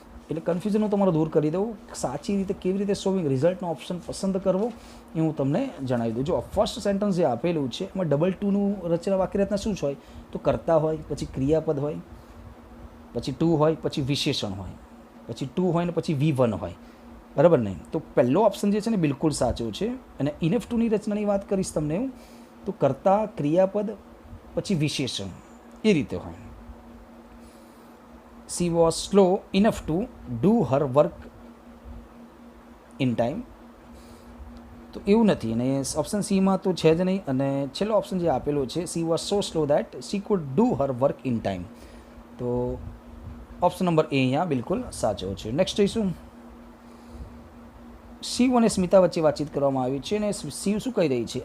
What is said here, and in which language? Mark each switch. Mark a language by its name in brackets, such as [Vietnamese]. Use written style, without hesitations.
[Gujarati] એટલે કન્ફ્યુઝન હું તમારો દૂર કરી દઉં. સાચી રીતે કેવી રીતે સોલ્વિંગ રિઝલ્ટનો ઓપ્શન પસંદ કરવો એ હું તમને જણાવી દઉં. જો ફર્સ્ટ સેન્ટેન્સ જે આપેલું છે એમાં ડબલ ટુનું રચના વાક્ય રચના શું હોય તો કર્તા હોય, પછી ક્રિયાપદ હોય, પછી ટુ હોય, પછી વિશેષણ હોય, પછી ટુ હોય ને પછી V1 હોય, બરાબર નહીં? તો પહેલો ઓપ્શન જે છે ને બિલકુલ સાચો છે. અને ઇનફ ટુની રચનાની વાત કરીશ તમને હું તો કર્તા, ક્રિયાપદ, પછી વિશેષણ એ રીતે હોય. [English] She was slow enough to do her work in time. [Gujarati] તો એવું નથી અને ઓપ્શન સીમાં તો છે જ નહીં. અને છેલ્લો ઓપ્શન જે આપેલો છે [English] She was so slow that she could do her work in time. [Gujarati] તો ઓપ્શન નંબર એ અહીંયા બિલકુલ સાચો છે. નેક્સ્ટ જોઈશું. શિવ અને સ્મિતા વચ્ચે વાતચીત કરવામાં આવી છે અને શિવ શું કહી રહી છે?